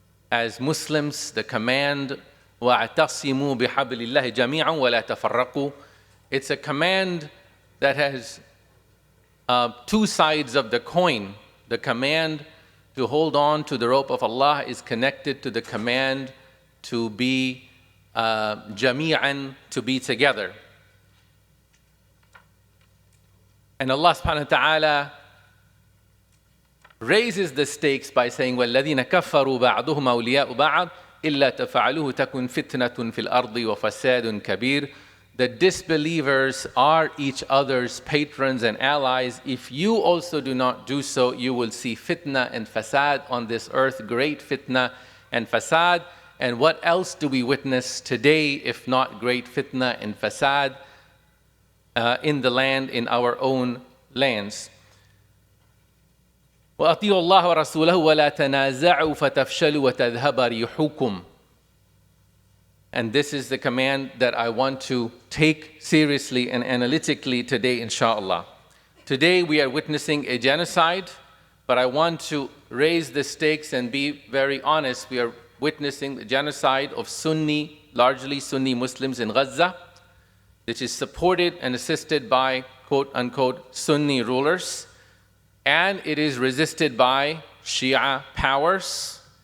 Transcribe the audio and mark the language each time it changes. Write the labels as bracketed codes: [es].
[en] As Muslims, the command, [ar] وَاعْتَصِمُوا بِحَبْلِ اللَّهِ جَمِيعًا وَلَا تَفَرَّقُوا. [en] It's a command that has two sides of the coin. The command to hold on to the rope of Allah is connected to the command to be jami'an, to be together. And Allah subhanahu wa ta'ala raises the stakes by saying, [ar] وَالَّذِينَ كَفَّرُوا بَعْضُهُمْ أَوْلِيَاءُ بَعْضٍ إِلَّا تَفْعَلُوهُ تَكُنْ فِتْنَةٌ فِي الْأَرْضِ وَفَسَادٌ كَبِيرٌ. [en] The disbelievers are each other's patrons and allies. If you also do not do so, you will see fitna and fasad on this earth, great fitna and fasad. And what else do we witness today, if not great fitna and fasad in the land, in our own lands? [ar] وأطيعوا الله ورسوله ولا تنازعوا فتفشلوا وتذهب ريحكم. [en] And this is the command that I want to take seriously and analytically today, inshallah. Today we are witnessing a genocide, but I want to raise the stakes and be very honest. We are witnessing the genocide of largely Sunni Muslims in Gaza, which is supported and assisted by quote-unquote Sunni rulers, and it is resisted by Shia powers.